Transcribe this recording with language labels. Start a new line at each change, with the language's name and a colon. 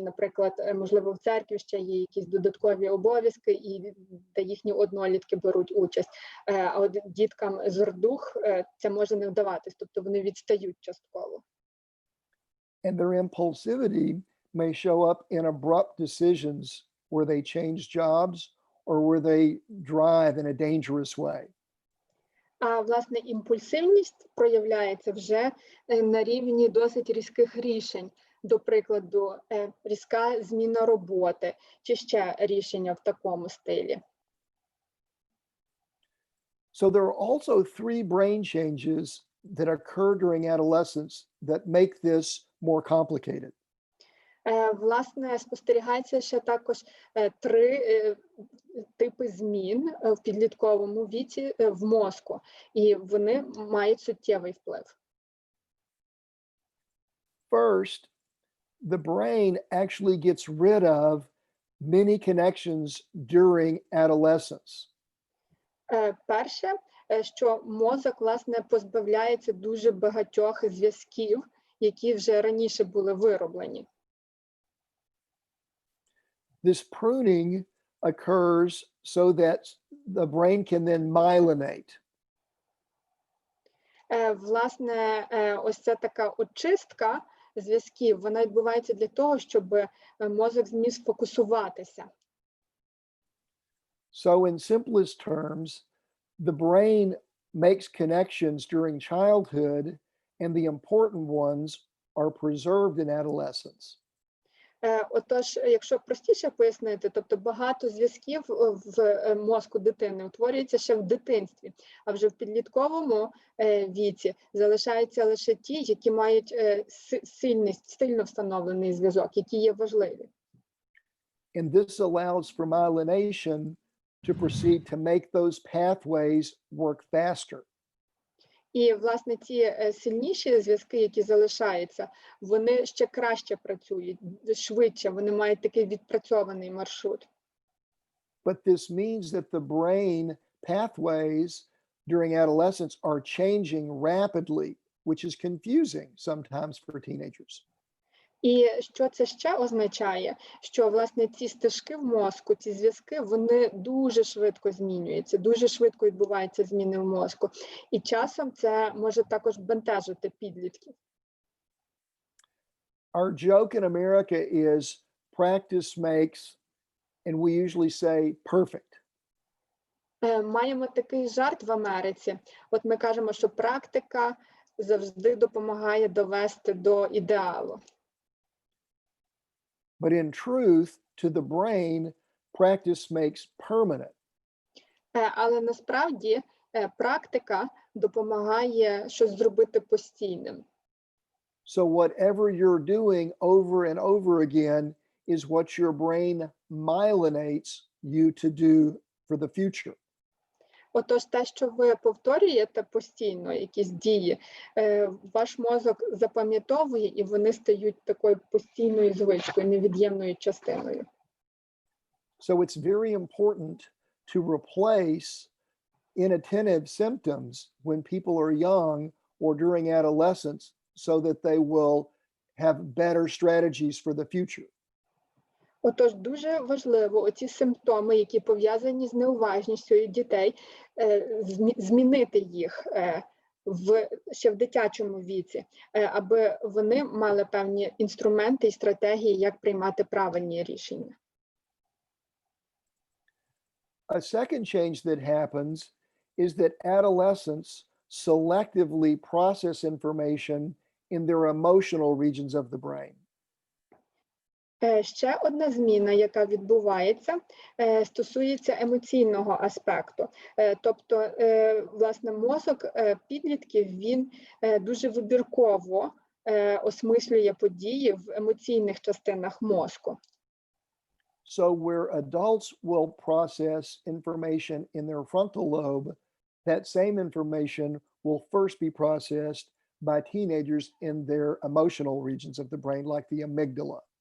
Ukrainian: Наприклад, можливо, в церкві ще є якісь додаткові обов'язки, і де їхні однолітки беруть участь. А от діткам з РДУГ це може не вдаватись, тобто вони відстають частково.
English: And their impulsivity may show up in abrupt decisions where they change jobs or where they drive in a dangerous way.
Ukrainian: А, власне, імпульсивність проявляється вже на рівні досить різких рішень. До прикладу, різка зміна роботи чи ще рішення в такому стилі.
English: So there are also three brain changes that occur during adolescence that make this more complicated.
Ukrainian: Власне, спостерігається ще також три типи змін в підлітковому віці в мозку, і вони мають суттєвий вплив.
English: First, the brain actually gets rid of many connections during adolescence.
Ukrainian: Перше, що мозок, власне, позбавляється дуже багатьох зв'язків, які вже раніше були вироблені.
English: This pruning occurs so that the brain can then myelinate.
Ukrainian: Власне, ось ця така очистка зв'язків, вона відбувається для того, щоб мозок зміг сфокусуватися.
English: So in simplest terms, the brain makes connections during childhood, and the important ones are preserved in adolescence.
Ukrainian: Отож, якщо простіше пояснити, тобто багато зв'язків в мозку дитини утворюється ще в дитинстві, а вже в підлітковому віці залишаються лише ті, які мають сильно встановлений зв'язок, які є важливі.
English: And this allows for myelination to proceed to make those pathways work faster.
Ukrainian: І, власне, ці сильніші зв'язки, які залишаються, вони ще краще працюють, швидше, вони мають такий відпрацьований маршрут.
English: But this means that the brain pathways during adolescence are changing rapidly, which is confusing sometimes for teenagers.
Ukrainian: І що це ще означає? Що, власне, ці стежки в мозку, ці зв'язки, вони дуже швидко змінюються, дуже швидко відбуваються зміни в мозку. І часом це може також бентежити підлітків.
English: Our joke in America is practice makes, and we usually say perfect.
Ukrainian: Маємо такий жарт в Америці. От ми кажемо, що практика завжди допомагає довести до ідеалу.
English: But in truth, to the brain, practice makes permanent.
Ukrainian: Але насправді практика допомагає щось зробити постійним.
English: So whatever you're doing over and over again is what your brain myelinates you to do for the future.
Ukrainian: Отож, те, що ви повторюєте постійно, якісь дії, ваш мозок запам'ятовує, і вони стають такою постійною звичкою, невід'ємною частиною.
English: So it's very important to replace inattentive symptoms when people are young or during adolescence so that they will have better strategies for the future.
Ukrainian: Отож, дуже важливо оці симптоми, які пов'язані з неуважністю дітей, змінити їх ще в дитячому віці, аби вони мали певні інструменти і стратегії, як приймати правильні рішення.
English: A second change that happens is that adolescents selectively process information in their emotional regions of the brain.
Ukrainian: Ще одна зміна, яка відбувається, стосується емоційного аспекту. Тобто, власне, мозок підлітків, він дуже вибірково осмислює події в емоційних частинах мозку.
English: So where adults will process information in their frontal lobe, that same information will first be processed by teenagers in their emotional regions of the brain, like the amygdala.